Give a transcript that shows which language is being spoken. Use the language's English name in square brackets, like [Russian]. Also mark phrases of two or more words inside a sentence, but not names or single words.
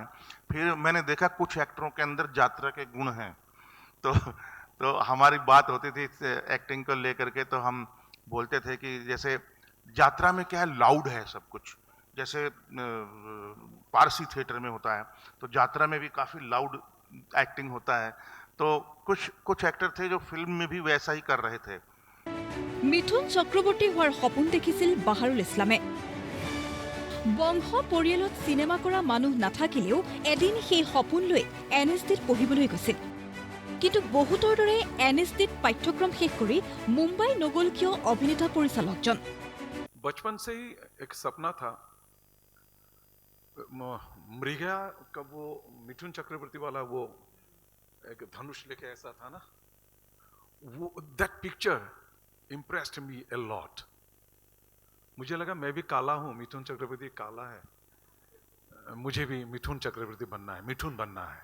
[Hindi] फिर मैंने देखा कुछ एक्टरों के अंदर यात्रा के गुण हैं, तो हमारी बात होती थी एक्टिंग को लेकर के, तो हम बोलते थे कि जैसे यात्रा में क्या है, लाउड है सब कुछ, जैसे पारसी थिएटर में होता है, तो यात्रा में भी काफ़ी लाउड एक्टिंग होता है। तो कुछ एक्टर थे जो फिल्म में भी वैसा ही कर रहे थे। [Assamese] মিথুন চক্ৰৱৰ্তী হোৱাৰ সপোন দেখিছিল বাহাৰুল ইছলামে। বংশ পৰিয়ালত চিনেমা কৰা মানুহ নাথাকিলেও এদিন সেই সপোন লৈ NSDত পঢ়িবলৈ গৈছিল। কিন্তু বহুতৰ দৰে NSDত পাঠ্যক্ৰম শেষ কৰি মুম্বাই নগল কিয় অভিনেতা পৰিচালকজন? [Hindi] बचपन से ही एक सपना था, मृगा का वो मिथुन चक्रवर्ती वाला वो एक धनुष लेके ऐसा था ना, वो [English] that picture impressed me a lot. [Hindi] मुझे लगा मैं भी काला हूँ, मिथुन चक्रवर्ती काला है, मुझे भी मिथुन चक्रवर्ती बनना है, मिथुन बनना है।